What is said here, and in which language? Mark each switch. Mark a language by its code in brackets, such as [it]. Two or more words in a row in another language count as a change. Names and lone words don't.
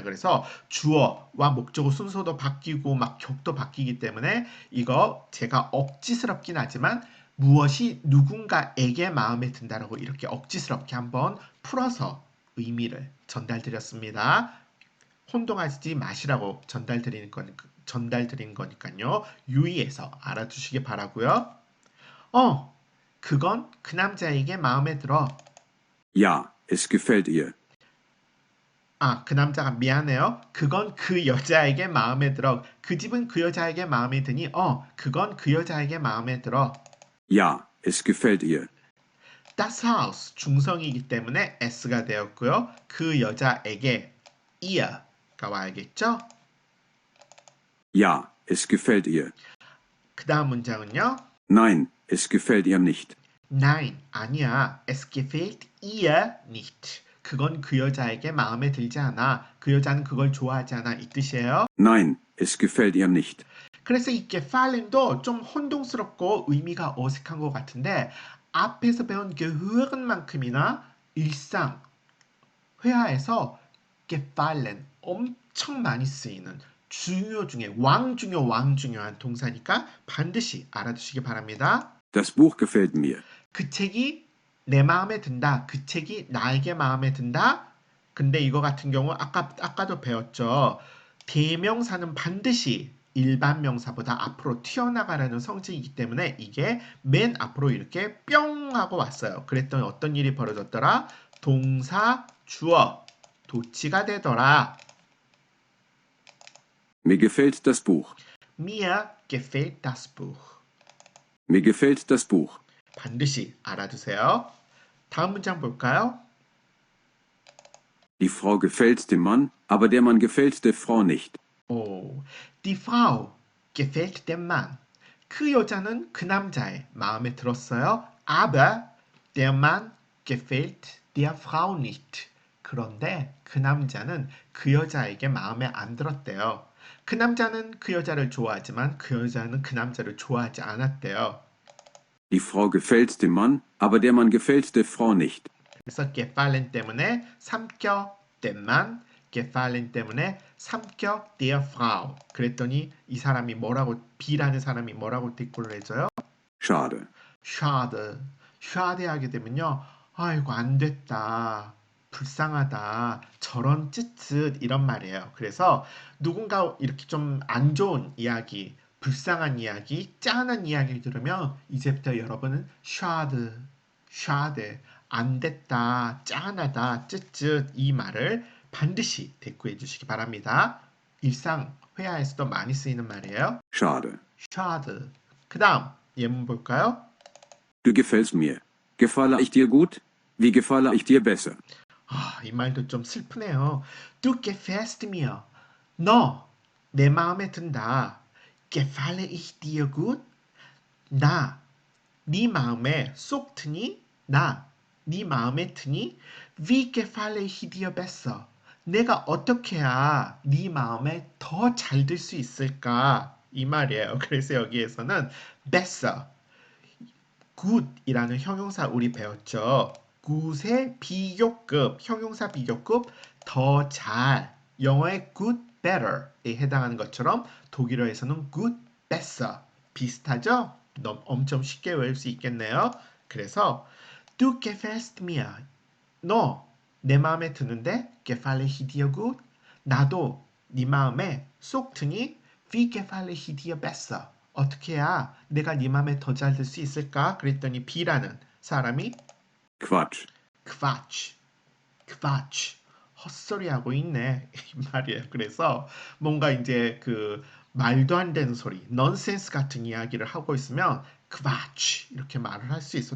[ko] 그래서 주어와 목적어 순서도 바뀌고 막 격도 바뀌기 때문에 이거 제가 억지스럽긴 하지만 무엇이 누군가에게 마음에 든다라고 이렇게 억지스럽게 한번 풀어서 의미를 전달드렸습니다. 혼동하지 마시라고 전달드린 거니까요. 유의해서 알아두시기 바라고요. 그건 그 남자에게 마음에 들어. [de] Ja, es gefällt ihr. [ko] 그 남자가 미안해요. 그건 그 여자에게 마음에 들어. 그 집은 그 여자에게 마음에 드니, 그건 그 여자에게 마음에 들어. [de] Ja, es gefällt ihr. Das Haus [ko] 중성이기 때문에 s가 되었고요. 그 여자에게 ear가 와야겠죠? [de] Ja, es gefällt ihr. [ko] 그 다음 문장은요. [de] Nein, es gefällt ihr nicht. Nein, 아니야. Es gefällt ihr nicht. [ko] 그건 그 여자에게 마음에 들지 않아. 그 여자는 그걸 좋아하지 않아. 이 뜻이에요. [de] Nein, es gefällt ihr nicht. [ko] 그래서 이 gefallen도 좀 혼동스럽고 의미가 어색한 것 같은데 앞에서 배운 gehören만큼이나 일상 회화에서 gefallen 엄청 많이 쓰이는 중요 중에 왕중요한 동사니까 반드시 알아두시기 바랍니다. [de] Das Buch gefällt mir. [ko] 그 책이 내 마음에 든다. 그 책이 나에게 마음에 든다. 근데 이거 같은 경우 아까도 배웠죠. 대명사는 반드시 일반 명사보다 앞으로 튀어나가라는 성질이기 때문에 이게 맨 앞으로 이렇게 뿅 하고 왔어요. 그랬더니 어떤 일이 벌어졌더라? 동사 주어 도치가 되더라. [de] Mir gefällt das Buch. Mir gefällt das Buch. Mir gefällt das Buch. [ko] 반드시 알아두세요. 다음 문장 볼까요? [de] Die Frau gefällt dem Mann, aber der Mann gefällt der Frau nicht. 오, die Frau gefällt dem Mann. [ko] 그 여자는 그 남자의 마음에 들었어요. [de] Aber der Mann gefällt der Frau nicht. [ko] 그런데 그 남자는 그 여자에게 마음에 안 들었대요. 그 남자는 그 여자를 좋아하지만 그 여자는 그 남자를 좋아하지 않았대요. [de] Die Frau gefällt dem Mann, aber der Mann gefällt der Frau nicht. [ko] 그래서 gefallen 때문에 삼켜 [de] dem Mann, [ko] gefallen 때문에 삼켜 [de] der Frau. [ko] 그랬더니 이 사람이 뭐라고 B라는 사람이 뭐라고 대꾸를 해줘요? [de] Schade. [ko] schade. schade 하게 되면요. 아이고 안 됐다. 불쌍하다. 저런 쯧쯧 이런 말이에요. 그래서 누군가 이렇게 좀 안 좋은 이야기, 불쌍한 이야기, 짠한 이야기를 들으면 이제부터 여러분은 [de] schade, schade, [ko] 안 됐다, 짠하다, 쯧쯧 이 말을 반드시 대꾸해 주시기 바랍니다. 일상 회화에서도 많이 쓰이는 말이에요. [de] Schade. schade. [ko] 그 다음 예문 볼까요? [de] Du gefällst mir. Gefalle ich dir gut? Wie gefalle ich dir besser? [ko] 아, 이 말도 좀 슬프네요. [de] Du gefällst mir. [ko] 너, 내 마음에 든다. [de] Gefalle ich dir gut? [ko] 나, 네 마음에 쏙 드니? 나, 네 마음에 드니? [de] Wie gefalle ich dir besser? [ko] 내가 어떻게 해야 네 마음에 더 잘 들 수 있을까? 이 말이에요. 그래서 여기에서는 besser, good이라는 형용사 우리 배웠죠. good의 비교급, 형용사 비교급 더 잘. 영어의 good, better에 해당하는 것처럼 독일어에서는 [en] good, better. [ko] 비슷하죠? 너무 엄청 쉽게 외울 수 있겠네요. [de] 그래서 du gefällst mir. [ko] 너 내 마음에 드는데 [de] gefalle ich dir gut? [ko] 나도 네 마음에 쏙 드니? [de] Wie gefalle ich dir besser? [ko] 어떻게 해야 내가 네 마음에 더 잘 들 수 있을까? 그랬더니 B라는 사람이 [de] Quatsch. Quatsch, Quatsch, [ko] 헛소리하고 있네 이 말이에요. 그래서 뭔가 이제 그 말도 안 되는 소리, 넌센스 같은 이야기를 하고 있으면 Quatsch 이렇게 말을 할 수 있어.